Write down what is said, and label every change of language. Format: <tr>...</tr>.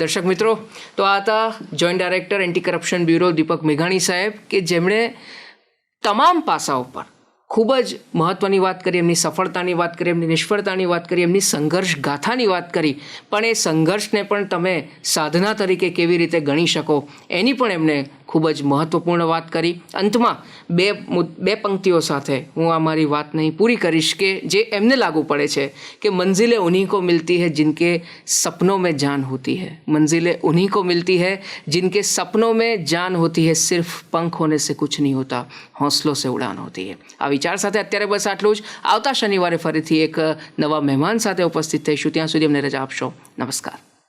<gu>દર્શક મિત્રો, તો આ હતા joint director anti corruption bureau દીપક મેઘાણી સાહેબ, કે જેમણે તમામ પાસાઓ પર ખૂબ જ મહત્ત્વની વાત કરી, એમની સફળતાની વાત કરી, એમની નિષ્ફળતાની વાત કરી, એમની સંઘર્ષ ગાથાની વાત કરી, પણ એ સંઘર્ષને પણ તમે સાધના તરીકે કેવી રીતે ગણી શકો એની પણ એમને ખૂબ જ મહત્ત્વપૂર્ણ વાત કરી. અંતમાં બે પંક્તિઓ સાથે હું આ મારી વાતને પૂરી કરીશ કે જે એમને લાગુ પડે છે કે</gu> <hi>મંઝિલેं उन्हीं को मिलती है जिनके सपनों में जान होती है, मंजिलें उन्हीं को मिलती है जिनके सपनों में जान होती है, सिर्फ पंख होने से कुछ नहीं होता, हौसलों से उड़ान होती है.</hi> <gu>આ વિચાર સાથે અત્યારે બસ આટલું જ. આવતા શનિવારે ફરીથી એક નવા મહેમાન સાથે ઉપસ્થિત થઈશું. ત્યાં સુધી અમને રજા આપશો. નમસ્કાર.</gu>